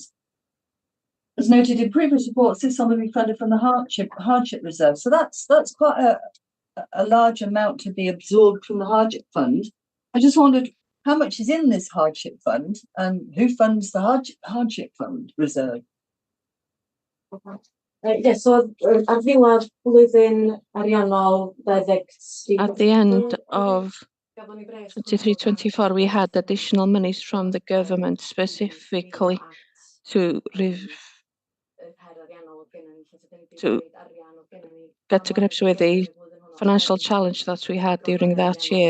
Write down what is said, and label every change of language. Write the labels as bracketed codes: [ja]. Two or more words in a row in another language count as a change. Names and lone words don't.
[en] As noted in previous reports, this sum will be funded from the hardship reserve. So that's quite a large amount to be absorbed from the hardship fund. I just wondered how much is in this hardship fund and who funds the hardship fund reserve? Yes, so [cy] ar ddiwedd blwyddyn ariannol 23. [en] At the end of 23-24, we had additional monies from the government specifically to get to grips with the financial challenge that we had during that year.